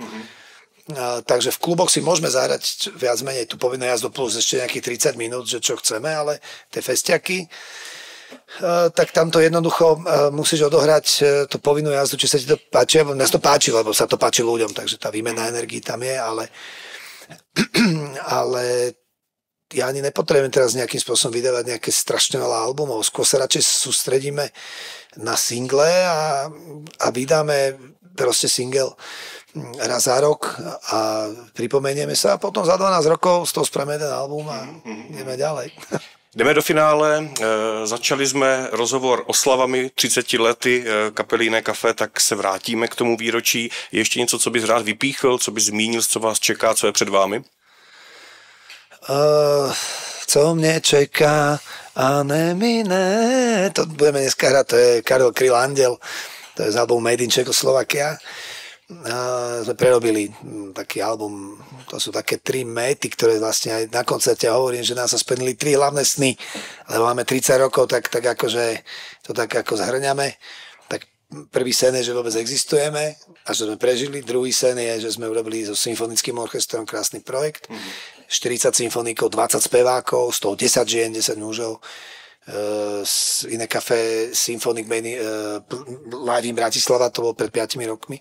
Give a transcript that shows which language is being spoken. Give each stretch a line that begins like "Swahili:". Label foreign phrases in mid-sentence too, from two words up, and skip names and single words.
Slovak: Takže v kluboch si môžeme zahrať viac menej tú povinnú jazdu plus ešte nejakých 30 minút, že čo chceme, ale tie festiaky, tak tam to jednoducho musíš odohrať tú povinnú jazdu, či sa ti to páči, alebo nás to páči, lebo sa to páči ľuďom, takže tá výmena energií tam je, ale ja ani nepotrebujem teraz nejakým spôsobom vydávať nejaké strašne veľa albumov. Skôr sa radšej sústredíme na single a vydáme proste single raz za rok a pripomenieme sa a potom za 12 rokov z toho spravíme jeden album a ideme ďalej.
Czech: Jdeme do finále, začali jsme rozhovor oslavami 30 lety kapely Jiné kafe, tak se vrátíme k tomu výročí. Je ještě něco, co bys rád vypíchl, co bys zmínil, co vás čeká, co je před vámi? Co mě čeká a nemine,
Slovak: to budeme dneska hrať, to je Karel Kryl Andel, to je z albumu Made in Czechoslovakia. Sme prerobili taký album, to sú také 3 méty, ktoré vlastne aj na koncerte hovorím, že nás sa splnili 3 hlavné sny, lebo máme 30 rokov, tak akože to tak ako zhrňame. Tak prvý sen je, že vôbec existujeme a že sme prežili, druhý sen je, že sme urobili so symfonickým orchestrom krásny projekt, 40 symfonikov, 20 spevákov, z toho 10 žien, 10 mužov, Iné kafe Symphonic Live in Bratislava, to bolo pred 5 rokmi.